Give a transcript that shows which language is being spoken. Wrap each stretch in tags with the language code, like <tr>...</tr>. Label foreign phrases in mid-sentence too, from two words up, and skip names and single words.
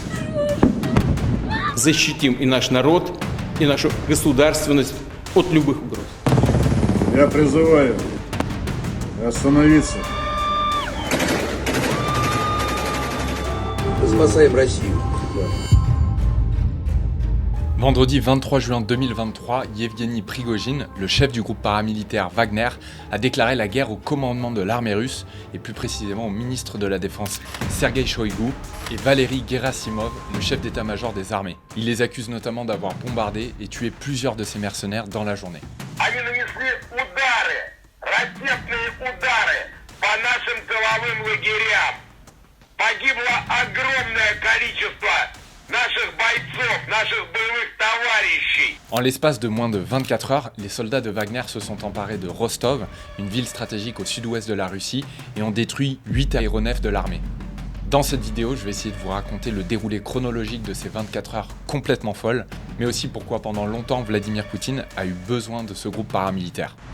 <ru>Защитим и наш народ, и нашу государственность от любых угроз. Я призываю остановиться. Спасаем Россию.</ru> <fr>Vendredi 23 juin 2023, Yevgeny Prigojine, le chef du groupe paramilitaire Wagner, a déclaré la guerre au commandement de l'armée russe et plus précisément au ministre de la Défense Sergei Shoigu et Valery Gerasimov, le chef d'état-major des armées. Il les accuse notamment d'avoir bombardé et tué plusieurs de ses mercenaires dans la journée.</fr> <ru>Они нанесли удары, ракетные удары по нашим тыловым лагерям. Погибло огромное количество наших бойцов, наших боевых товарищей.</ru> <fr>En l'espace de moins de 24 heures, les soldats de Wagner se sont emparés de Rostov, une ville stratégique au sud-ouest de la Russie, et ont détruit 8 aéronefs de l'armée. Dans cette vidéo, je vais essayer de vous raconter le déroulé chronologique de ces 24 heures complètement folles, mais aussi pourquoi pendant longtemps Vladimir Poutine a eu besoin de ce groupe paramilitaire.</fr>